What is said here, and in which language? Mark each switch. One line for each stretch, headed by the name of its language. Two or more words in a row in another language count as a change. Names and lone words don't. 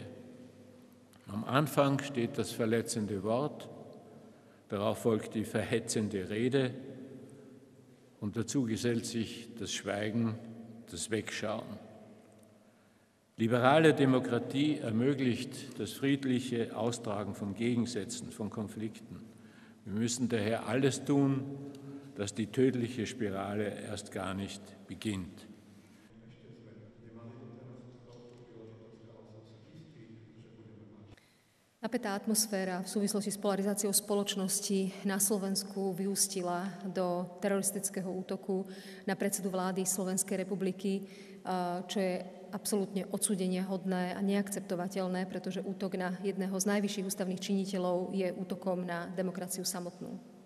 German: Am Anfang steht das verletzende Wort, darauf folgt die verhetzende Rede und dazu gesellt sich das Schweigen, das Wegschauen. Liberale Demokratie ermöglicht das friedliche Austragen von Gegensätzen, von Konflikten. Wir müssen daher alles tun, dass die tödliche Spirale erst gar nicht beginnt.
Slovak: Napätá atmosféra v súvislosti s polarizáciou spoločnosti na Slovensku vyústila do teroristického útoku na predsedu vlády Slovenskej republiky, čo je absolútne odsúdeniahodné a neakceptovateľné, pretože útok na jedného z najvyšších ústavných činiteľov je útokom na demokraciu samotnú.